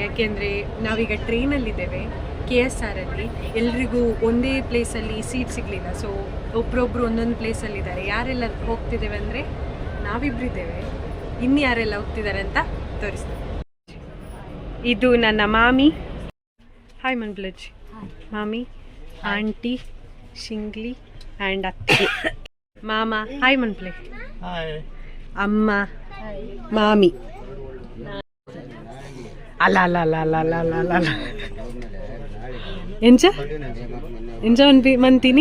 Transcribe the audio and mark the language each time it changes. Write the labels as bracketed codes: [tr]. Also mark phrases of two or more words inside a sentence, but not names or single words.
[kn] ಯಾಕೆಂದರೆ ನಾವೀಗ ಟ್ರೈನಲ್ಲಿದ್ದೇವೆ KSR ಅಲ್ಲಿ. ಎಲ್ರಿಗೂ ಒಂದೇ ಪ್ಲೇಸಲ್ಲಿ ಸೀಟ್ ಸಿಗಲಿಲ್ಲ. ಸೊ ಒಬ್ಬರೊಬ್ಬರು ಒಂದೊಂದು ಪ್ಲೇಸಲ್ಲಿದ್ದಾರೆ. ಯಾರೆಲ್ಲ ಹೋಗ್ತಿದ್ದೇವೆ ಅಂದರೆ ನಾವಿಬ್ಬರಿದ್ದೇವೆ. ಇನ್ನು ಯಾರೆಲ್ಲ ಹೋಗ್ತಿದ್ದಾರೆ ಅಂತ ತೋರಿಸ್ತೇವೆ. ಇದು ನನ್ನ ಮಾಮಿ. ಹಾಯ್ ಮನ್ಪ್ಲಜ್. ಮಾಮಿ, ಆಂಟಿ, ಶಿಂಗ್ಲಿ ಆ್ಯಂಡ್ ಅತ್ತೆ. ಮಾಮ ಹಾಯ್ ಮನ್ಪ್ಲೆ. ಅಮ್ಮ, ಮಾಮಿ. [tcy] ಅಲ್ಲ ಅಲ್ಲ ಅಲ್ಲ ಅಲ್ಲ ಅಲ್ಲ ಅಲ್ಲ ಅಲ್ಲ ಅಲ್ಲ ಎಂಚ ಎಂಚ ಮಂತೀನಿ.